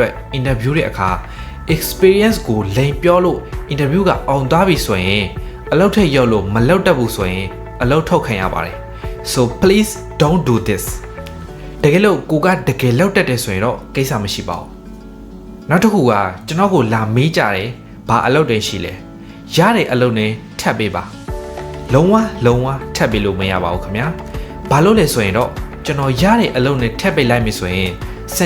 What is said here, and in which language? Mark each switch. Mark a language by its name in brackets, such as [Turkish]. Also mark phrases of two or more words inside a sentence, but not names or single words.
[Burmese] interview တဲ့အခါ experience ကိုလိန်ပြောလို့ interview ကအောင်သွားပြီဆိုရင်အလုပ်ထက်ရောက်လို့မလုပ်တတ်ဘူးဆိုရင်အလုပ်ထုတ်ခံရပါတယ် [English] so please don't do this [Burmese] တကယ်လို့ကိုကတကယ်လုပ်တတ်တယ်ဆိုရင်တော့ကိစ္စမရှိပါဘူးနောက်တစ်ခုကကျွန်တော်ကိုလာမေးကြတယ်ဘာအလုပ်တွေရှိလဲရတဲ့အလုပ်နဲ့ထပ်ပေးပါလုံးဝထပ်ပေးလို့မရပါဘူးခင်ဗျာဘာလို့လဲဆိုရင်တော့ကျွန်တော်ရတဲ့အလုပ်နဲ့ထပ်ပေးလိုက်ပြီဆိုရင်စ